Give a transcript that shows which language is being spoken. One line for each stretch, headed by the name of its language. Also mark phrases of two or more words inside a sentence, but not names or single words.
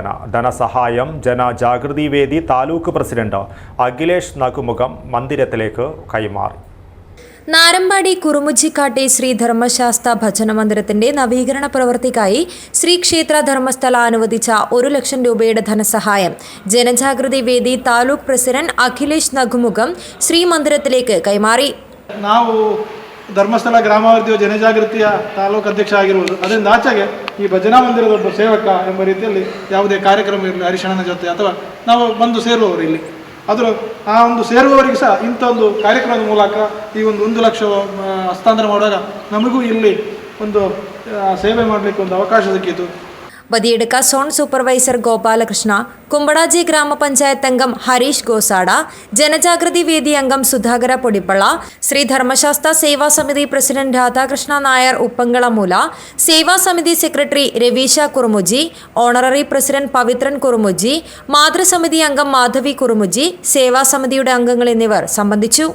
Malayalam: ധനസഹായം ജനജാഗൃതി വേദി താലൂക്ക് പ്രസിഡന്റ് അഖിലേഷ് നകുമുഖം മന്ദിരത്തിലേക്ക് കൈമാറി. നാരമ്പാടി കുറുമുജ്ജിക്കാട്ടെ ശ്രീ ധർമ്മശാസ്ത്ര ഭജന മന്ദിരത്തിന്റെ നവീകരണ പ്രവൃത്തിക്കായി ശ്രീക്ഷേത്ര ധർമ്മസ്ഥല അനുവദിച്ച 1 ലക്ഷം രൂപയുടെ ധനസഹായം ജനജാഗൃതി വേദി താലൂക്ക് പ്രസിഡന്റ് അഖിലേഷ് നഗുമുഗം ശ്രീ മന്ദിരത്തിലേക്ക് കൈമാറി.
Kannada: ನಾವು ಧರ್ಮಸ್ಥಳ ಗ್ರಾಮಾಭಿವೃದ್ಧಿಯ ಜನಜಾಗೃತಿಯ ತಾಲೂಕು ಅಧ್ಯಕ್ಷ ಆಗಿರುವುದು. ಅದರಿಂದ ಆಚೆಗೆ ಈ ಭಜನಾ ಮಂದಿರದ ಒಬ್ಬ ಸೇವಕ ಎಂಬ ರೀತಿಯಲ್ಲಿ ಯಾವುದೇ ಕಾರ್ಯಕ್ರಮ ಇರಲಿ ಹರಿಶಣ್ಣನ ಜೊತೆ ಅಥವಾ ನಾವು ಬಂದು ಸೇರುವವರು ಇಲ್ಲಿ ಅದರ ಆ ಒಂದು ಸೇರುವವರಿಗೆ ಸಹ ಇಂಥ ಒಂದು ಕಾರ್ಯಕ್ರಮದ ಮೂಲಕ ಈ ಒಂದು 1 ಲಕ್ಷ ಹಸ್ತಾಂತರ ಮಾಡುವಾಗ ನಮಗೂ ಇಲ್ಲಿ ಒಂದು ಸೇವೆ ಮಾಡಲಿಕ್ಕೆ ಒಂದು ಅವಕಾಶ ಸಿಕ್ಕಿತು.
Malayalam: ബദിയെടുക്ക സോൺ സൂപ്പർവൈസർ ഗോപാലകൃഷ്ണ, കുമ്പടാജി ഗ്രാമപഞ്ചായത്ത് അംഗം ഹരീഷ് ഗോസാഡ, ജനജാഗൃതി വേദി അംഗം സുധാകര പൊടിപ്പള്ള, ശ്രീ ധർമ്മശാസ്ത്ര സേവാ സമിതി പ്രസിഡന്റ് രാധാകൃഷ്ണ നായർ ഉപ്പങ്കളമൂല, സേവാ സമിതി സെക്രട്ടറി രവീശ കുറുമുജി, ഓണററി പ്രസിഡന്റ് പവിത്രൻ കുറുമുജി, മാതൃസമിതി അംഗം മാധവി കുറുമുജി, സേവാ സമിതിയുടെ അംഗങ്ങൾ എന്നിവർ സംബന്ധിച്ചു.